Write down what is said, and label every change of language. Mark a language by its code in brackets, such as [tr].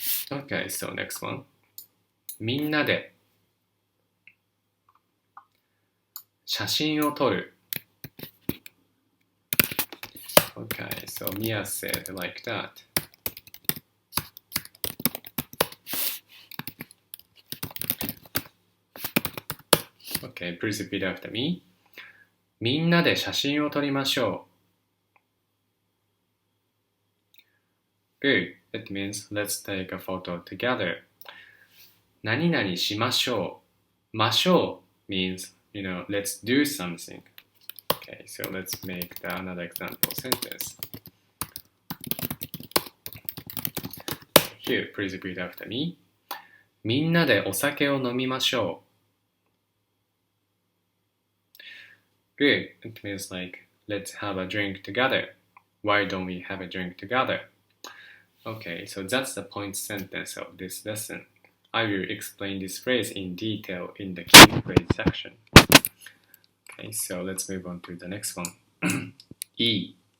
[en] Okay, so next one. [ja] みんなで写真を撮る. [en] Okay, so Mia said like that. Okay, please repeat after me. [ja] みんなで写真を撮りましょう. [en] Good. It means let's take a photo together. [ja] 何々しましょう. [en] ましょう means, let's do something. Okay, so let's make another example sentence. Here, please repeat after me. [ja] みんなでお酒を飲みましょう. [en] Good. It means like, let's have a drink together. Why don't we have a drink together? Okay, so that's the point sentence of this lesson. I will explain this phrase in detail in the key phrase section. Okay, so let's move on to the next one. E.